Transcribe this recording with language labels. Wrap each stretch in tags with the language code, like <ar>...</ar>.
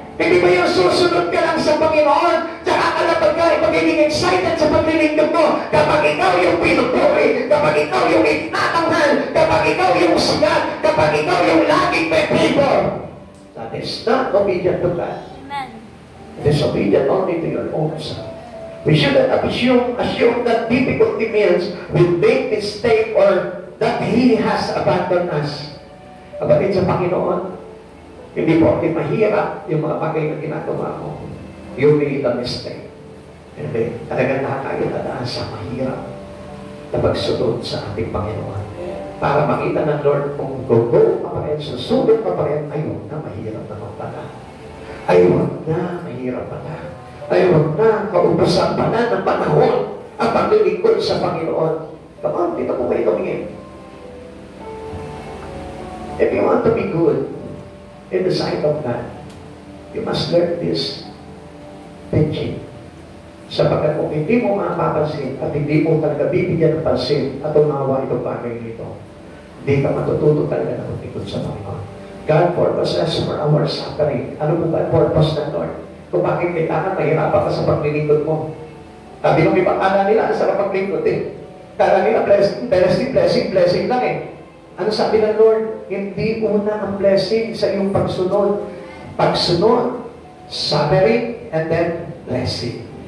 <tl>Hindi ba yung susunod ka lang sa Panginoon, tsaka ka lang magiging excited sa paglilingkod mo, kapag ikaw yung pinupuri, kapag ikaw yung itinatanghal, kapag ikaw yung sigat, kapag ikaw yung laging may favor.</tl> <en>That is not obedient to God. Amen. Disobedient only to your own self. We shouldn't assume that difficulty means we make mistake or that He has abandoned us.</en> <tl>Kapatid sa Panginoon, hindi po, mahirap yung mga bagay na ginagawa mo.</tl> <en>You made a mistake.</en> <tl>Hindi, talagang lahat tayo dadaan sa mahirap. na pagsunod sa ating Panginoon. Para makita ng Lord kung go pa rin, susunod pa rin, ay huwag na, mahirap naman pala. Ay huwag na, mahirap pala. Ay huwag na, kaubusan pa na ng panahon ang paglilingkod sa Panginoon.</tl> <en>Come on,</en> <tl>dito po kayo tumingin.</tl> <en>If you want to be good in the sight of God, you must learn this teaching.</en> <tl>Sapagkat kung hindi mo mapapansin at hindi mo talaga bibigyan ng pansin at unawa itong bagay nito, hindi ka matututo talaga na magtikod sa Panginoon.</tl> <en>God purposes for our suffering.</en> <tl>Ano po ba ang purpose ng Lord? Kung bakit kailangan mahirapan ka sa paglilingkod mo. Sabi nung ibang ala nila, sa paglilingkod eh. Kala nila blessing lang eh. Ano sabi ng Lord? Hindi una ang blessing sa iyong pagsunod. Pagsunod,</tl> <en>suffering, and then blessing.</en>